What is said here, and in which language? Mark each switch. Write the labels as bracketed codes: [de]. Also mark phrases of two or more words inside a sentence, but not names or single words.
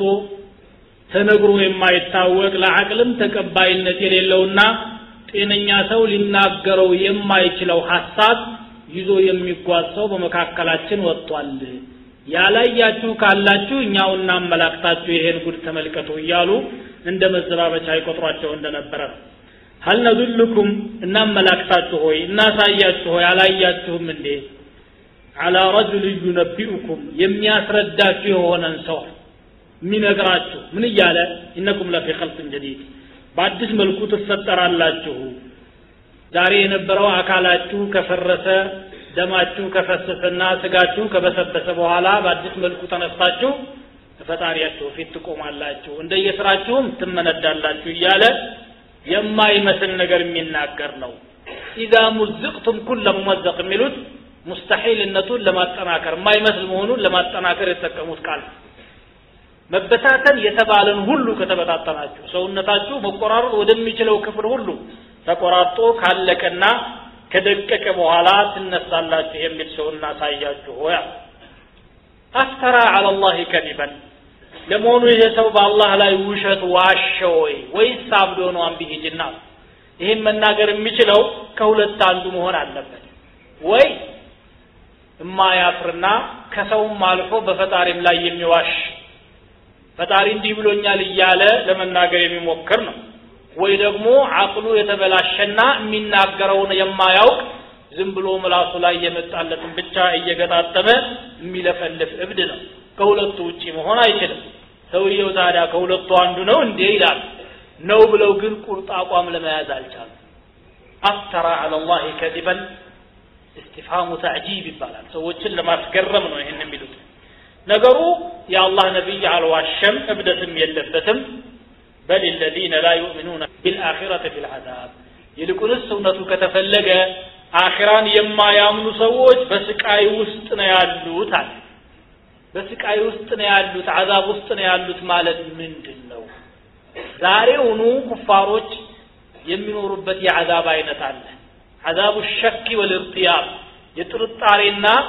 [am] ተነግሮ የማይታወቅ ለዓቅልም ተቀባይነት የሌለውና ጤነኛ ሰው ሊናገረው የማይችለው ሐሳብ ይዞ የሚጓዘው በመካከላችን ወጥቷል ያላያችሁ ካላችሁ እኛው እናመላክታችሁ ይሄን ጉድ ተመልከቱ ይያሉ እንደ መዘባበቻ ይቆጥሯቸው እንደነበረ [ar] هل ندلكم [am] እናመላክታችሁ ሆይ እናሳያችሁ ሆይ ያላያችሁም እንዴ [ar] على رجل [am] ينبئكم የሚያስረዳችሁ የሆነን ሰው ሚነግራችሁ ምን ይያለ [ar] انكم لفي خلق جديد [am] በአዲስ መልኩ ተፈጠራላችሁ ዛሬ የነበረው አካላችሁ ከፈረሰ ደማችሁ ከፈሰሰና ስጋችሁ ከበሰበሰ በኋላ በአዲስ መልኩ ተነስታችሁ ፈጣሪያችሁ ፊት ትቆማላችሁ እንደየስራችሁም ትመነዳላችሁ ይያለ የማይመስል ነገር የሚናገር ነው [ar] اذا مزقتم كل ممزق [am] የሚሉት ሙስተሂልነቱን ለማጠናከር የማይመስል መሆኑን ለማጠናከር የተጠቀሙት ቃል መበታተን የተባለን ሁሉ ከተበታተናችሁ ሰውነታችሁ መቆራረጥ ወደሚችለው ክፍል ሁሉ ተቆራርጦ ካለቀና ከደቀቀ በኋላ ትነሳላችሁ የሚል ሰውና ሳያችሁ ሆያ አፍተራ [ar] على الله كذبا [am] ለመሆኑ ይሄ ሰው በአላህ ላይ ውሸት ዋሸ ወይስ አብዶ ነው [ar] أم به جنة [am] ይሄን መናገር የሚችለው ከሁለት አንዱ መሆን አለበት ወይ የማያፍርና ከሰውም አልፎ በፈጣሪም ላይ የሚዋሽ ፈጣሪ እንዲህ ብሎኛል እያለ ለመናገር የሚሞክር ነው ወይ ደግሞ አቅሉ የተበላሸና የሚናገረውን የማያውቅ ዝም ብሎ ምላሱ ላይ የመጣለትን ብቻ እየገጣጠመ የሚለፈልፍ እብድ ነው ከሁለቱ ውጪ መሆን አይችልም ሰውየው ታዲያ ከሁለቱ አንዱ ነው እንዴ ይላል ነው ብለው ግን ቁርጥ አቋም ለመያዝ አልቻሉ አፍተራ [ar] على الله كذبا استفهام تعجيب [am] ይባላል ሰዎችን ለማስገረም ነው ይሄን የሚሉት ነገሩ የአላህ ነብይ አልዋሸም እብደትም የለበትም [ar] بل الذين لا يؤمنون بالآخرة في العذاب [am] ይልቁንስ እውነቱ ከተፈለገ አኺራን የማያምኑ ሰዎች በስቃይ ውስጥ ነው ያሉት አለ በስቃይ ውስጥ ነው ያሉት አዛብ ውስጥ ነው ያሉት ማለት ምንድነው ዛሬውኑ ኩፋሮች የሚኖሩበት የአዛብ አይነት አለ አዛቡ [ar] شك والارتياب [am] የጥርጣሬና